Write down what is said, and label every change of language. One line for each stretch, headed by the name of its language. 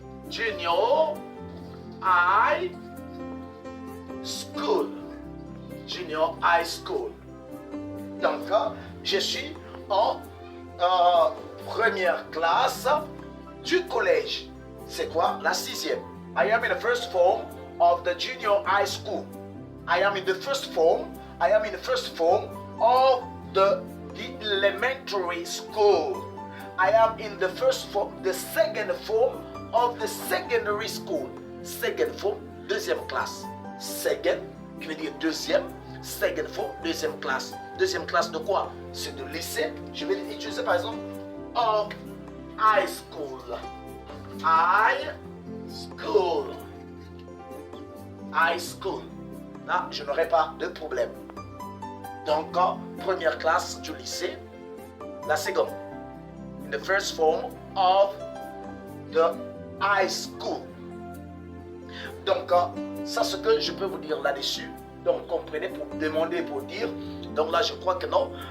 English: Junior high school. Junior high school.
French: Donc, je suis en première classe du collège. C'est quoi? La sixième.
English: I am in the first form of the junior high school. I am in the first form. I am in the first form of the elementary school. I am in the first form, the second form of the secondary school. Second form,
French: deuxième classe. Second, qui veut dire deuxième.
English: Second form,
French: deuxième classe. Deuxième classe de quoi? C'est de lycée. Je vais utiliser par exemple
English: of high school. High school. High school.
French: Là, je n'aurai pas de problème. Donc, première classe du lycée. La seconde.
English: In the first form of the high school.
French: Donc, ça, ce que je peux vous dire là-dessus. Donc, comprenez pour demander, pour dire. Donc là, je crois que non.